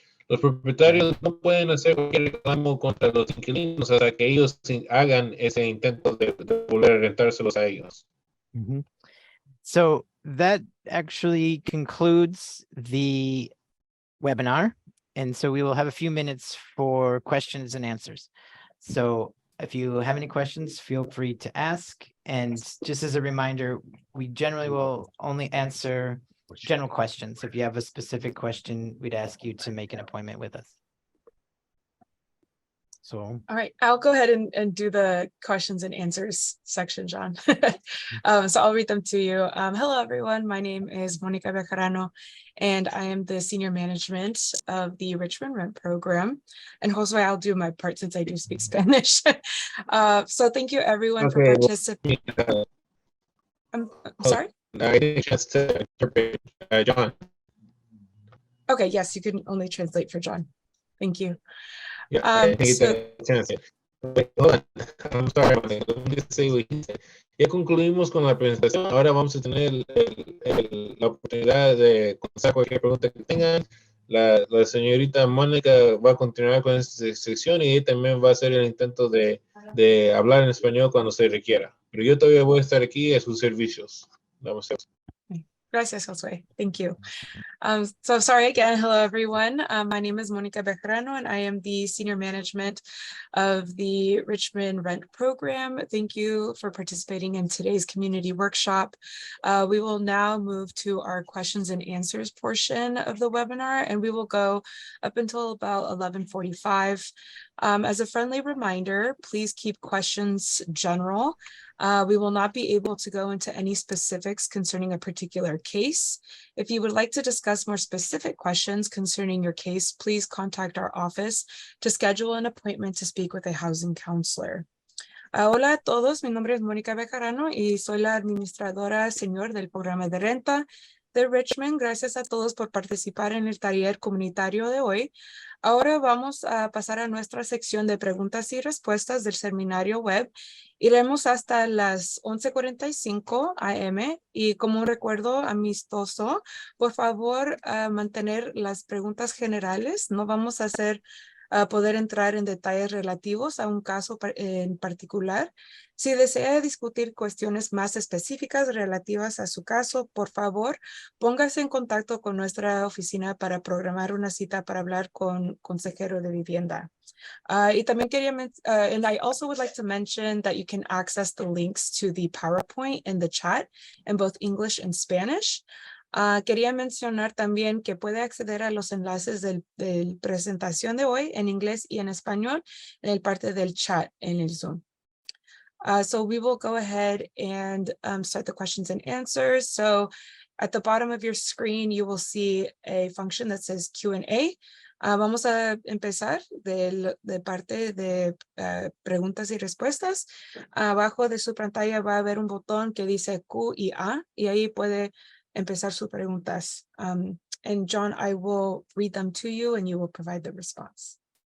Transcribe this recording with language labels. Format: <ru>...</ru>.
<es>Los propietarios no pueden hacer cualquier reclamo contra los inquilinos hasta que ellos hagan ese intento de volver a rentárselos a ellos.</es> <en>So that actually concludes the webinar. And so we will have a few minutes for questions and answers. So if you have any questions, feel free to ask. And just as a reminder, we generally will only answer general questions. If you have a specific question, we'd ask you to make an appointment with us. So, all right, I'll go ahead and do the questions and answers section, John. So I'll read them to you. Hello, everyone. My name is Monica Bejarano, and I am the senior management of the Richmond Rent Program. And Josue, I'll do my part since I do speak Spanish. So thank you, everyone, for participating. I'm sorry? I didn't chance to interpret John. Okay, yes, you can only translate for John. Thank you. Yeah, I think it's a chance. Wait, hold on. I'm sorry. Let me just say what he said.</en> <es>Ya concluimos con la presentación. Ahora vamos a tener la oportunidad de contestar cualquier pregunta que tengan. La señorita Mónica va a continuar con esta sección y también va a hacer el intento de hablar en español cuando se requiera. Pero yo todavía voy a estar aquí a sus servicios. Vamos a ver. Gracias,</es> <en>Josue. Thank you. So sorry again. Hello, everyone. My name is Monica Bejarano, and I am the senior management of the Richmond Rent Program. Thank you for participating in today's community workshop. We will now move to our questions and answers portion of the webinar, and we will go up until about 11:45. As a friendly reminder, please keep questions general. We will not be able to go into any specifics concerning a particular case. If you would like to discuss more specific questions concerning your case, please contact our office to schedule an appointment to speak with a housing counselor.</en> <es>Hola a todos, mi nombre es Mónica Bejarano y soy la administradora senior del programa de renta de Richmond. Gracias a todos por participar en el taller comunitario de hoy. Ahora vamos a pasar a nuestra sección de preguntas y respuestas del seminario web. Iremos hasta las 11:45 AM y como un recuerdo amistoso, por favor, mantener las preguntas generales. No vamos a poder entrar en detalles relativos a un caso en particular. Si desea discutir cuestiones más específicas relativas a su caso, por favor, póngase en contacto con nuestra oficina para programar una cita para hablar con consejero de vivienda. Y también</es> <en>and I also would like to mention that you can access the links to the PowerPoint in the chat in both English and Spanish.</en> <es>Quería mencionar también que puede acceder a los enlaces de presentación de hoy en inglés y en español en el parte del chat en el Zoom.</es> <en>So we will go ahead and start the questions and answers. So at the bottom of your screen, you will see a function that says Q&A.</en> <es>Vamos a empezar de parte de preguntas y respuestas. Abajo de su pantalla va a haber un botón que dice Q y A y ahí puede empezar sus preguntas.</es> <en>And John, I will read them to you and you will provide the response.</en>